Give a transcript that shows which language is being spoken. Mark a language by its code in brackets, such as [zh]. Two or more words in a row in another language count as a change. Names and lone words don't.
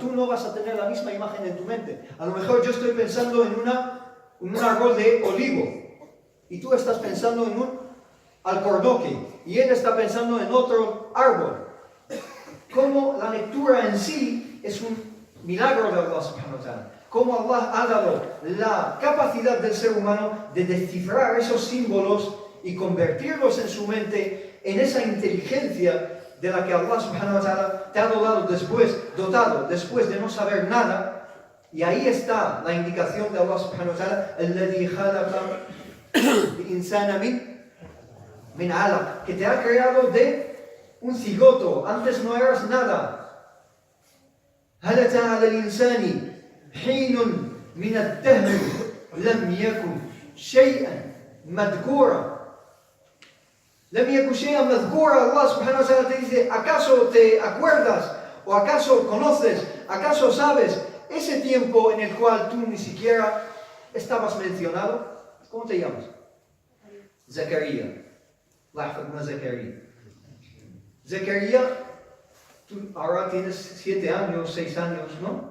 [es] Tú no vas a tener la misma imagen en tu mente. A lo mejor yo estoy pensando en un árbol de olivo. Y tú estás pensando en un alcornoque. Y él está pensando en otro árbol. Como la lectura en sí es un milagro de [ar] الله سبحانه وتعالى. [es] Cómo Allah ha dado la capacidad del ser humano de descifrar esos símbolos y convertirlos en su mente en esa inteligencia de la que [ar] الله سبحانه وتعالى [es] te ha dotado después de no saber nada. Y ahí está la indicación de [ar] الله سبحانه وتعالى, الذي خلق الإنسان من علق, [es] que te ha creado de un cigoto, antes no eras nada. [ar] هل أتى على الإنسان حين من الدهر لم يكن شيئا مذكورا. لم يكن شيئا مذكورا. الله سبحانه وتعالى [es] te dice, ¿acaso te acuerdas? ¿O acaso conoces? ¿Acaso sabes ese tiempo en el cual tú ni siquiera estabas mencionado? ¿Cómo te llamas? Zakaria. Zakaria, tú ahora tienes 7 años, 6 años, ¿no?